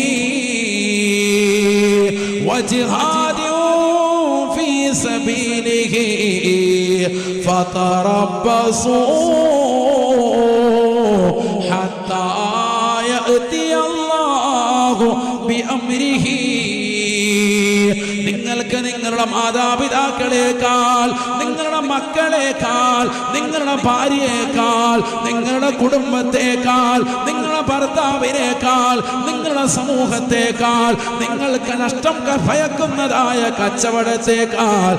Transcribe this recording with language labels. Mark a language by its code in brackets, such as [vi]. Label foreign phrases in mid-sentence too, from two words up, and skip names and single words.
[ar] وجهاد في سبيله فتربصوا حتى يأتي الله بأمره. [ml] നിങ്ങൾക്ക് നിങ്ങളുടെ മാതാപിതാക്കളെക്കാൾ, നിങ്ങളുടെ മക്കളെക്കാൾ, നിങ്ങളുടെ ഭാര്യയേക്കാൾ, നിങ്ങളുടെ കുടുംബത്തെക്കാൾ, നിങ്ങളുടെ ഭർത്താവിനേക്കാൾ, നിങ്ങളുടെ സമൂഹത്തെക്കാൾ, നിങ്ങൾക്ക് നഷ്ടം ഭയക്കുന്നതായ കച്ചവടത്തെക്കാൾ,